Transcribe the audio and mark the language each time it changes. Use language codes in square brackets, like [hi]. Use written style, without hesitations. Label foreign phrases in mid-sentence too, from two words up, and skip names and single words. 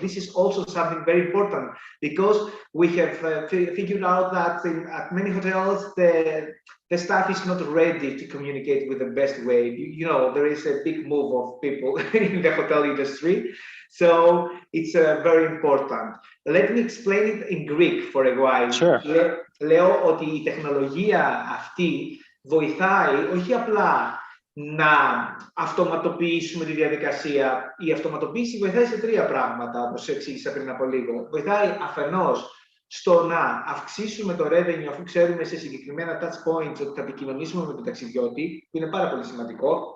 [en] This is also something very important, because we have figured out that at many hotels, the staff is not ready to communicate with the best way. There is a big move of people in the hotel industry. So it's very important. Let me explain it in Greek for a while. Sure. [el] Λέω ότι η τεχνολογία αυτή βοηθάει όχι απλά να αυτοματοποιήσουμε τη διαδικασία. Η αυτοματοποίηση βοηθάει σε τρία πράγματα, όπως εξήγησα πριν από λίγο. Βοηθάει αφενός στο να αυξήσουμε το revenue, αφού ξέρουμε σε συγκεκριμένα [en] touch points [el] ότι θα επικοινωνήσουμε με τον ταξιδιώτη, που είναι πάρα πολύ σημαντικό.